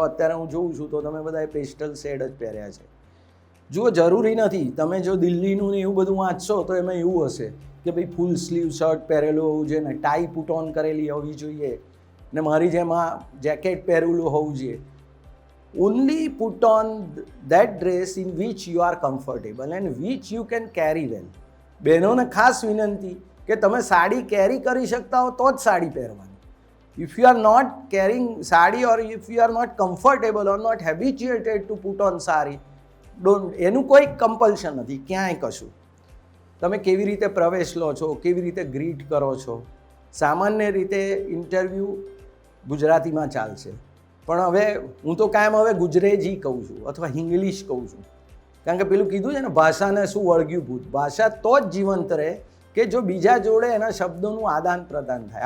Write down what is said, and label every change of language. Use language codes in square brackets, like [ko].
[gu] અત્યારે હું જોઉં છું તો તમે બધાએ પેસ્ટલ શેડ જ પહેર્યા છે. જુઓ, જરૂરી નથી. તમે જો દિલ્હીનું ને એવું બધું વાંચશો તો એમાં એવું હશે કે ભાઈ ફૂલ સ્લીવ શર્ટ પહેરેલું હોવું જોઈએ ને ટાઈ પુટ ઓન કરેલી હોવી જોઈએ ને મારી જેમ આ જેકેટ પહેરેલું હોવું જોઈએ. [en] only put on that dress in which you are comfortable and which you can carry well. [gu] બહેનોને ખાસ વિનંતી કે તમે સાડી કેરી કરી શકતા હો તો જ સાડી પહેરવાની. [en] If you are not carrying sari or if you are not comfortable or not habituated to put on sari, [gu] એનું કોઈ કમ્પલ્શન નથી ક્યાંય કશું. તમે કેવી રીતે પ્રવેશ લો છો, કેવી રીતે ગ્રીટ કરો છો. સામાન્ય રીતે ઇન્ટરવ્યૂ ગુજરાતીમાં ચાલશે, પણ હવે હું તો કાયમ હવે ગુજરેજી કહું છું અથવા ઇંગ્લિશ કહું છું, કારણ કે પેલું કીધું છે ને, ભાષાને શું વળગ્યું ભૂત. ભાષા તો જ જીવંત રહે કે જો બીજા જોડે એના શબ્દોનું આદાન પ્રદાન થાય.